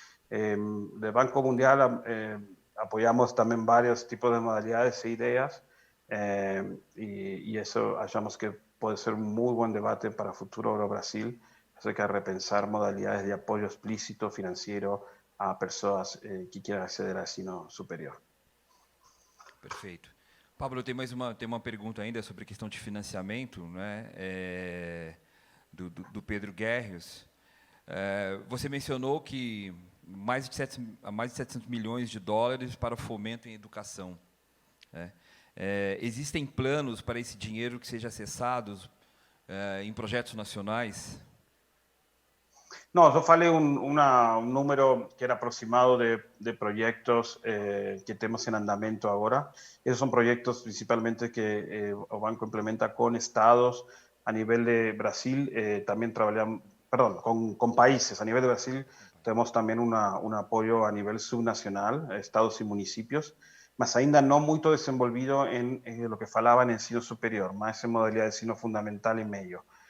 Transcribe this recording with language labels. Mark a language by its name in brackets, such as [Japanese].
[Spanish] Del Banco Mundial apoyamos también varios tipos de modalidades e ideas y eso hallamos que puede ser un muy buen debate para el futuro de Brasil acerca de repensar modalidades de apoyo explícito financiero a personas que quieran acceder al ensino superior. [Portuguese] Perfeito. Pablo, tem uma pergunta ainda sobre a questão de financiamento, né, do Pedro Guerrios. Você mencionou que mais de 700 milhões de dólares para o fomento em educação, né? Existem planos para esse dinheiro que seja acessado em projetos nacionais? [Spanish] No, yo falei un número que era aproximado de proyectos que tenemos en andamento ahora. Esos son proyectos principalmente que el banco implementa con estados a nivel de Brasil. También trabajamos, con países. A nivel de Brasil tenemos también un apoyo a nivel subnacional, estados y municipios, [Portuguese] mas ainda [Spanish] no muy desenvolvido en lo que falaba en ensino superior, más en modalidad de ensino fundamental y medio.